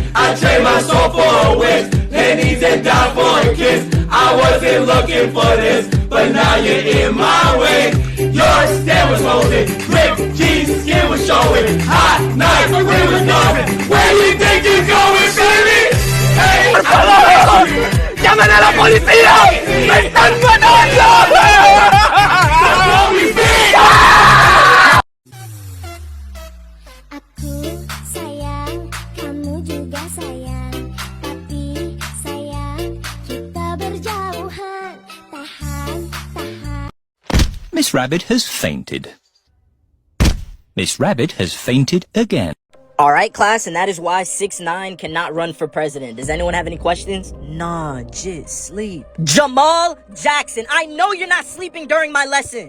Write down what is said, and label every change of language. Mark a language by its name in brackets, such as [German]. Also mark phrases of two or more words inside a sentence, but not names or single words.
[English] I trade my soul for a wish, pennies and dime for a kiss. I wasn't looking for this, but now you're in my way. Your stand was holding, ripped jeans, skin was showing. Hot night, the wind was blowing. Where you think you're going, baby? [Spanish] Hey, ¡llamen a la policía! ¡Me están matando! [Indonesian] Aku sayang, kamu juga sayang. Tapi sayang, kita berjauhan. Tahan, tahan. [English] Miss Rabbit has fainted. Miss Rabbit has fainted again. Alright, class, and that is why 6ix9ine cannot run for president. Does anyone have any questions? Nah, just sleep. Jamal Jackson, I know you're not sleeping during my lesson.